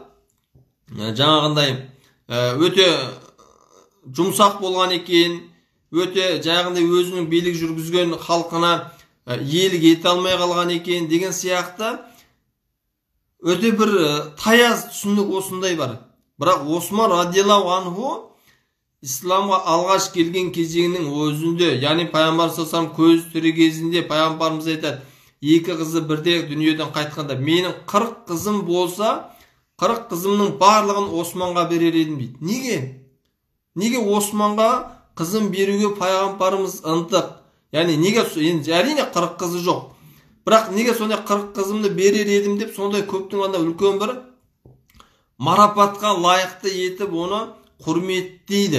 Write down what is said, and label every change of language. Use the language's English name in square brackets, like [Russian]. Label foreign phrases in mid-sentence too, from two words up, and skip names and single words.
[Kazakh] Жаңағындай өте жұмсақ болған екен, өте жаңағындай өзінің билік жүргізген халқына иелік ете алмай қалған екен деген сияқты өте бір таяз түсінік осындай бар. Бірақ Осман [Arabic] رضي الله عنه [Kazakh] исламға алғаш келген кезеңнің өзінде, яғни пайғамбар [Arabic] صلى الله عليه وسلم [Kazakh] көз тірі кезінде пайғамбарымыз айтады, 2 қызы бірде дүниеден қайтқанда, менің 40 қызым болса, 40 қызымның барлығын Османға берер едім дейді. Неге Османға қызым беруге пайғамбарымыз ынтық? Яғни неге, әрине 40 қызы жоқ. Бірақ неге сондай 40 қызымды берер едім деп, сондай көптің анда үлкен бір марапатқа лайықты етіп оны құрметтейді.